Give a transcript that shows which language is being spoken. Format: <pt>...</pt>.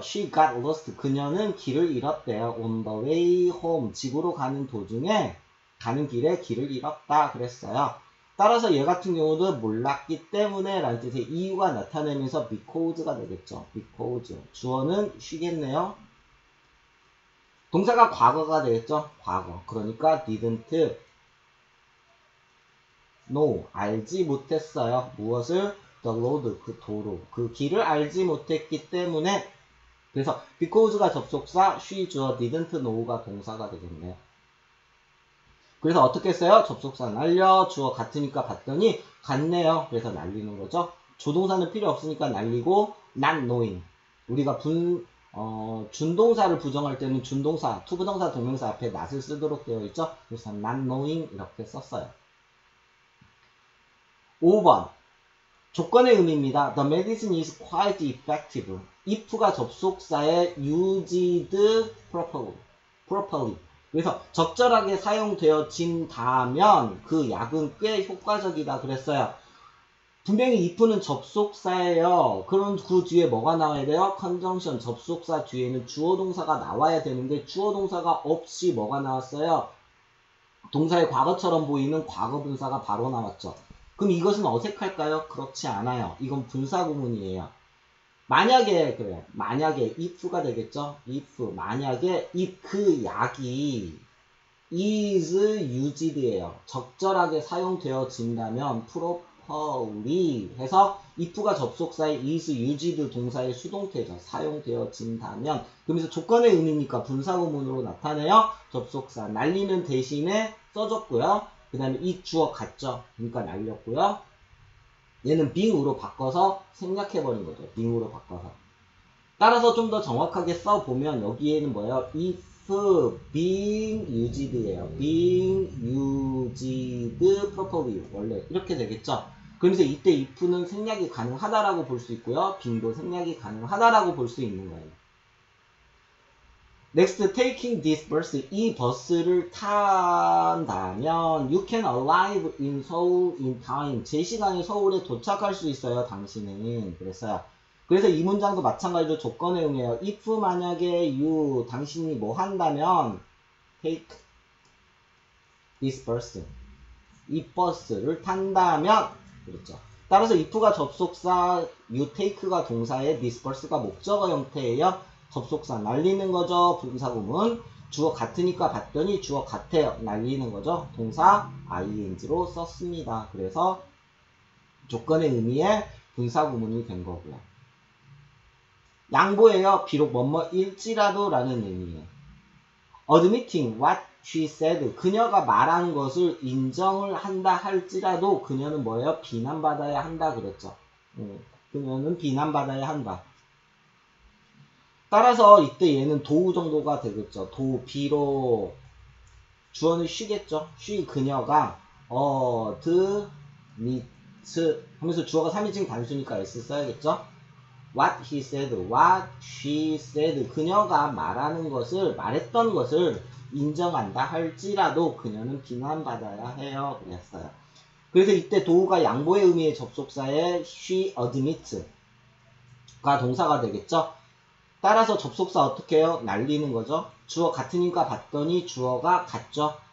<en>She got lost,</en> <ko>그녀는 길을 잃었대요.</ko> <en>On the way home,</en> <ko>집으로 가는 도중에, 가는 길에 길을 잃었다 그랬어요. 따라서 얘 같은 경우도 몰랐기 때문에 라는 뜻의 이유가 나타내면서 because가 되겠죠. because. 주어는 she겠네요. 동사가 과거가 되겠죠? 과거. 그러니까</ko> <en>didn't know.</en> <ko>알지 못했어요. 무엇을?</ko> <en>the road.</en> <ko>그 도로. 그 길을 알지 못했기 때문에 그래서 because가 접속사, she 주어, didn't know가 동사가 되겠네요. 그래서 어떻게 써요? 접속사 날려, 주어 같으니까 봤더니 같네요. 그래서 날리는 거죠. 조동사는 필요 없으니까 날리고</ko> <en>not knowing.</en> <ko>우리가 준동사를 부정할 때는 준동사, 투부정사, 동명사 앞에 not을 쓰도록 되어 있죠. 그래서</ko> <en>not knowing</en> <ko>이렇게 썼어요. 5번 조건의 의미입니다.</ko> <en>The medicine is quite effective. if가</en> <ko>접속사에</ko> <en>used properly.</en> <ko>그래서 적절하게 사용되어진다면 그 약은 꽤 효과적이다 그랬어요. 분명히 if는 접속사예요. 그럼 그 뒤에 뭐가 나와야 돼요? conjunction 접속사 뒤에는 주어 동사가 나와야 되는데 주어 동사가 없이 뭐가 나왔어요? 동사의 과거처럼 보이는 과거 분사가 바로 나왔죠. 그럼 이것은 어색할까요? 그렇지 않아요. 이건 분사 구문이에요. 만약에 그래요. 만약에 if가 되겠죠. if 만약에 if 그 약이 is used예요. 적절하게 사용되어진다면</ko> <en>properly</en> <ko>해서 if가 접속사에 is used 동사의 수동태죠. 사용되어진다면 그러면서 조건의 의미니까 분사 구문으로 나타내요. 접속사 날리는 대신에 써줬고요. 그 다음에 이 주어 같죠. 그러니까 날렸고요. 얘는 being으로 바꿔서 생략해버린 거죠. being으로 바꿔서. 따라서 좀 더 정확하게 써보면 여기에는 뭐예요?</ko> <en>if being used예요. being used properly</en> <ko>원래 이렇게 되겠죠. 그러면서 이때 if는 생략이 가능하다라고 볼 수 있고요. being도 생략이 가능하다라고 볼 수 있는 거예요.</ko> <en>Next, taking this bus.</en> <ko>이 버스를 탄다면</ko> <en>you can arrive in Seoul in time.</en> <ko>제 시간에 서울에 도착할 수 있어요. 당신은. 그랬어요. 그래서 이 문장도 마찬가지로 조건의 응이에요. if 만약에 you 당신이 뭐 한다면</ko> <en>take this bus.</en> <ko>이 버스를 탄다면 그렇죠. 따라서 if가 접속사, you take가 동사에 this bus가 목적어 형태예요. 접속사 날리는 거죠. 분사구문. 주어 같으니까 봤더니 주어 같아요. 날리는 거죠. 동사 ing로 썼습니다. 그래서 조건의 의미의 분사구문이 된 거고요. 양보예요. 비록 뭐뭐일지라도 라는 의미예요.</ko> <en>Admitting what she said.</en> <ko>그녀가 말한 것을 인정을 한다 할지라도 그녀는 뭐예요? 비난받아야 한다 그랬죠. 그녀는 비난받아야 한다. 따라서 이때 얘는 도우 정도가 되겠죠. 도, 비로 주어는 쉬겠죠. 쉬 그녀가 admit 하면서 주어가 3인칭 단수니까 s 써야겠죠.</ko> <en>What he said, what she said.</en> <ko>그녀가 말하는 것을, 말했던 것을 인정한다 할지라도 그녀는 비난받아야 해요. 그랬어요. 그래서 이때 도우가 양보의 의미의 접속사에 she admit가 동사가 되겠죠. 따라서 접속사 어떻게 해요? 날리는 거죠. 주어 같으니까 봤더니 주어가 같죠.</ko>